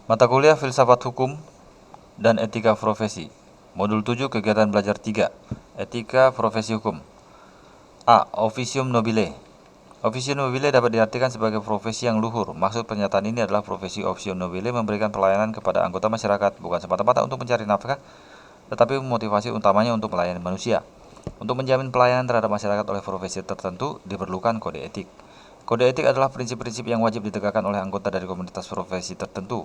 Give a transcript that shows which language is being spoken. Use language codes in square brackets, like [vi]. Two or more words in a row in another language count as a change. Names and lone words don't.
[id] Mata kuliah Filsafat Hukum dan Etika Profesi. Modul 7 kegiatan belajar 3. Etika Profesi Hukum. [la] A. Officium Nobile. Officium Nobile [id] dapat diartikan sebagai profesi yang luhur. Maksud pernyataan ini adalah profesi [la] Officium Nobile [id] memberikan pelayanan kepada anggota masyarakat, bukan semata-mata untuk mencari nafkah, tetapi motivasi utamanya untuk melayani manusia. Untuk menjamin pelayanan terhadap masyarakat oleh profesi tertentu, diperlukan kode etik. Kode etik adalah prinsip-prinsip yang wajib ditegakkan oleh anggota dari komunitas profesi tertentu.